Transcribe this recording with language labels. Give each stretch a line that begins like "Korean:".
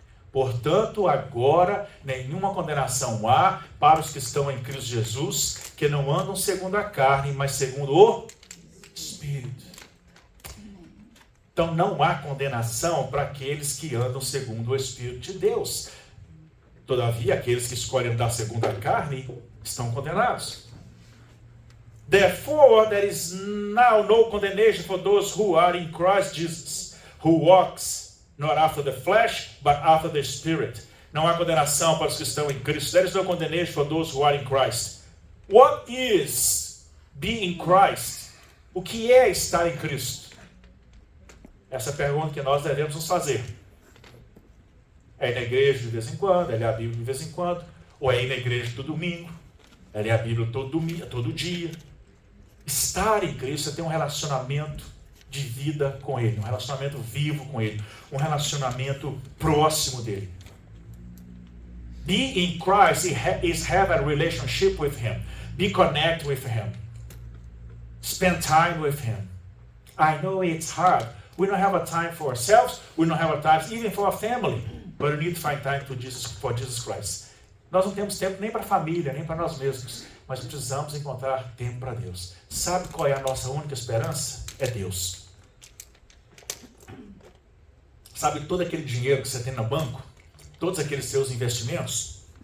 Portuguese: Portanto, agora nenhuma condenação há para os que estão em Cristo Jesus, que não andam segundo a carne, mas segundo o Espírito. Então não há condenação para aqueles que andam segundo o Espírito de Deus. Todavia, aqueles que escolhem andar segundo a carne estão condenados.
English: Therefore, there is now no condemnation for those who are in Christ Jesus, who walks not after the flesh, but after the Spirit.
Portuguese: Não há condenação para os que estão em Cristo.
English: There is no condemnation for those who are in Christ. What is being in Christ?
Portuguese: O que é estar em Cristo? Essa é a pergunta que nós devemos nos fazer. É ir na igreja de vez em quando, é ler a Bíblia de vez em quando, ou é ir na igreja todo domingo, é ler a Bíblia todo dia. Estar em Cristo é ter um relacionamento de vida com Ele, um relacionamento vivo com Ele, um relacionamento próximo dEle.
English: Be in Christ is have a relationship with Him. Be connected with Him. Spend time with Him. I know it's hard. We don't have a time for ourselves. We don't have a time even for our family. But we need to find time for Jesus Christ.
Portuguese: Nós não temos tempo nem para a família, nem para nós mesmos. Mas precisamos encontrar tempo para Deus. Sabe qual é a nossa única esperança? É Deus. Sabe todo aquele dinheiro que você tem no banco? Todos aqueles seus investimentos?